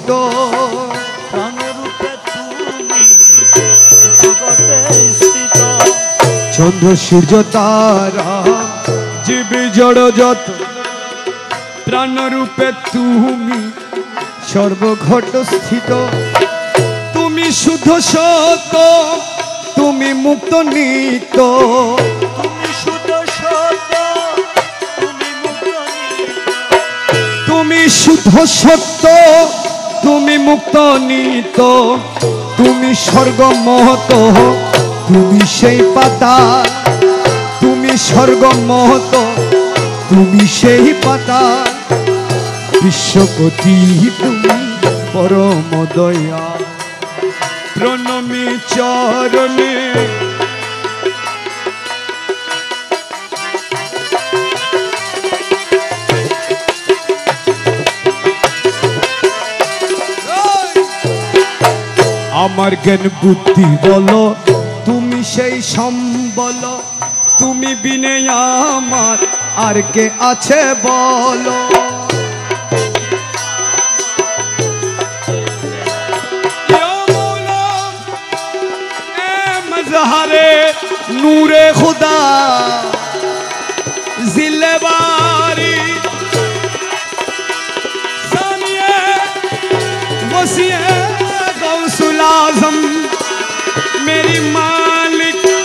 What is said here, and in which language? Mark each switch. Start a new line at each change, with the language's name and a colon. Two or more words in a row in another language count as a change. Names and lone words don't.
Bangla: প্রাণ রূপে তুমি সর্বঘটে স্থিত চন্দ্র সূর্য তারা জীবী জড় যত প্রাণ রূপে তুমি সর্বঘট স্থিত তুমি শুদ্ধ সত তুমি মুক্ত নিত তুমি শুদ্ধ সত্য তুমি মুক্ত নিত তুমি শুদ্ধ সত্য তুমি মুক্ত নিত তুমি স্বর্গ মহৎ তুমি সেই পাতাল তুমি স্বর্গ মহৎ তুমি সেই পাতাল বিশ্বপতি তুমি পরম দয়া প্রণমি চরণে আমার জ্ঞান বুদ্ধি বলো তুমি সেই সম্বল তুমি বিনে আমার আর কে আছে বলো
Urdu: مظہرِ نورِ خدا ظلِ باری ثانیِ وصیِ غوث الاعظم میری مالک